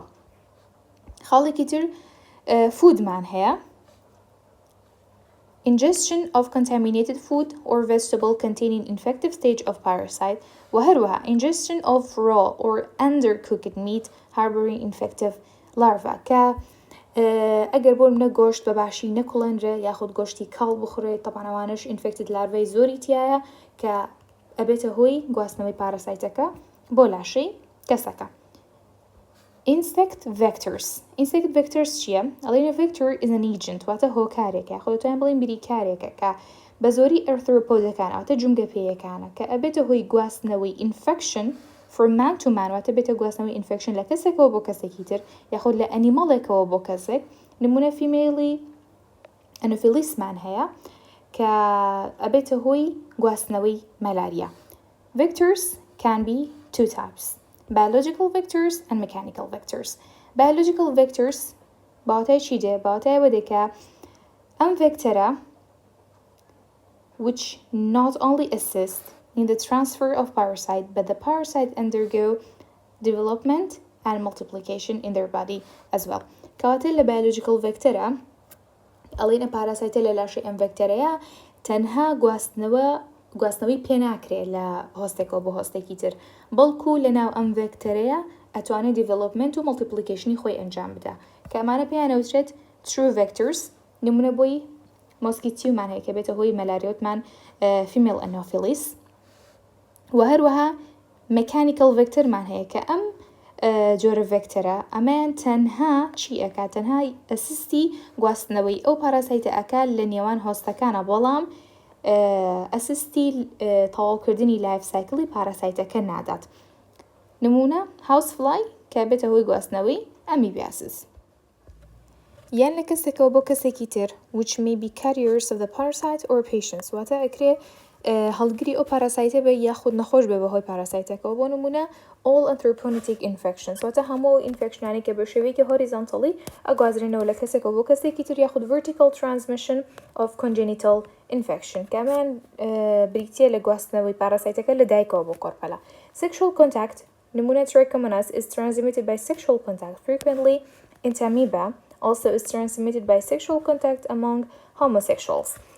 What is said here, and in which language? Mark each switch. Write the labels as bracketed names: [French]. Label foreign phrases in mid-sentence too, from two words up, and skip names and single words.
[Central Kurdish] خاڵێکی تر فودمان هەیە [English] ingestion of contaminated food or vegetable containing infective stage of parasite [Central Kurdish] وهروها [English] ingestion of raw or undercooked meat harboring infective larva [Central Kurdish] کە ئەگەر بۆ منە گۆشت بە باشی نەکوڵەنرێ یاخود گۆشتی کاڵ بخورێت تەپانەوانش [English] infected larvae [Central Kurdish] زۆری تایە کە ئەبێتە هۆی گواستنەوەی پاراسایتەکە بۆ لاشەی کەسەکە. [English] Insect vectors چییە؟ [Central Kurdish] ئەڵێنە [English] vector is an agent [Central Kurdish] واتە هۆکارێکە خۆتوان بڵین بریکارێکە کە بە زۆری ئەرثروپۆدەکان ئەواتە جومگە پێیەکانە کە ئەبێتە هۆی گواستنەوەی [English] infection from man to man [Central Kurdish] واتە بێتە گواستنەوەی infection لە کەسێکەوە بۆ کەسێکی تر یاخود لە ئەنیمەڵێکەوە بۆ کەسێک نمونە فیمێلی ئەنۆفیلیسمان هەیە کە ئەبێتە هۆی گواستنەوەی مەلاریا. [English] Vectors can be two types. Biological vectors and mechanical vectors. Biological vectors [Central Kurdish] باوتای چی دێ؟ باوتای وەدێ کە ئەم [English] vectора which not only assist in the transfer of parasite but the parasite undergo development and multiplication in their body as well. [Central Kurdish] کەواتە لە [English] biological vectора [Central Kurdish] ئەڵێنە پاراسایتە لە لاشەی ئەم vectorەیە تەنها گواستنەوەی پێ ناکرێت لە هۆستێکەوە بۆ هۆستێکی تر بەڵکو لە ناو ئەم ڤێکتەرەیە ئەتوانێت دیڤلۆپمنت و مڵتیپلیکیشنی خۆی ئەنجام بدە کە ئەمانە پێیانەوترێت [English] true vectors [Central Kurdish] نمونە بۆی مۆسکیتیومان هەیە کە بێتە هۆی مەلاریۆتمان [English] female anopheles [Central Kurdish] و هەروەها [English] mechanical vectorمان [Central Kurdish] هەیە کە ئەم جۆرە ڤێکتەرە ئەمەیان تەنها چی ئەکا تەنها ئەسیستی گواستنەوەی ئەو پاراسایتە ئەکا لە نێوان هۆستەکانە بەڵام ئەسیستی تەواوکردنی لایف سایکڵی پاراسایتەکە نادات. نمونە هاوس فلای کە بێتە هۆی گواستنەوەی ئەمیبیاسس یان لە کەسێکەوە بۆ کەسێکی تر [English] which may be carriers of the parasite or patients [Central Kurdish] واتە ئەکرێ هەڵگری ئەو پاراسایتە بە یاخود نەخۆش بێ بەهۆی پاراسایتەکەەوە بۆ نمونە [English] all anthroponetic infections [Central Kurdish] واتە هەموو ئینفێکشنانی کە بە شێوەیەکی هۆریزۆنتەڵی ئەگوازرێنەوە لە کەسێکەوە بۆ کەسێکی تر یاخود [English] vertical transmission of congenital infection [Central Kurdish] کە ئەمان بریتیە لە گواستنەوەی پاراسایتەکە لە دایکەوە بۆ کۆرپەلە. [English] Sexual contact نمونە trichomonas is transmitted by sexual contact frequently Entamoeba also is transmitted by sexual contact among homosexuals.